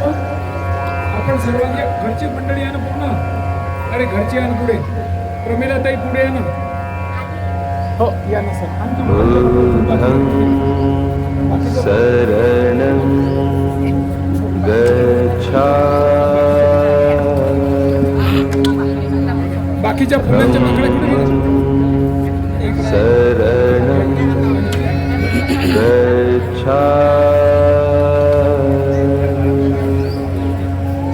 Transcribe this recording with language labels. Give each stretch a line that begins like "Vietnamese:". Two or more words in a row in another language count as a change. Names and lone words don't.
Marathi: आपण सर्वांनी घरची मंडळी आहे ना पूर्ण. अरे घरची आहे ना पुढे. प्रमिला ताई पुढे आहे ना. हो या ना सर.
Pali: शरणं गच्छामि.
Marathi: बाकीच्या फुलांच्या माकडे कुठे गेले?
Pali: शरणं गच्छामि.